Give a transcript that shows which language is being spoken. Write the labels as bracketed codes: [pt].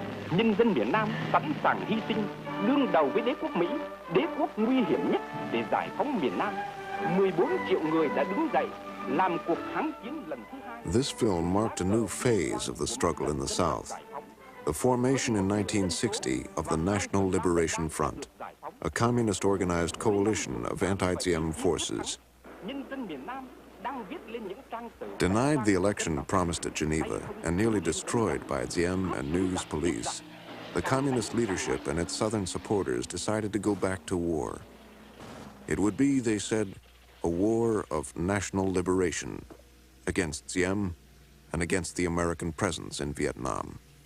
[vi] Nhân dân miền Nam sẵn sàng hy sinh, đương đầu với đế quốc Mỹ, đế quốc nguy hiểm nhất để giải phóng miền Nam. 14 triệu người đã đứng dậy làm cuộc kháng chiến lần thứ hai. [en] This film marked a new phase of the struggle in the South. The formation in 1960 of the National Liberation Front, a communist organized coalition of anti-Diem forces. [vi] nhân dân miền Nam đang viết lên những trang sử. [en] Denied the election promised at Geneva and nearly destroyed by Diem and news police, the communist leadership and its southern supporters decided to go back to war. It would be, they said, a war of national liberation against Diem and against the American presence in Vietnam.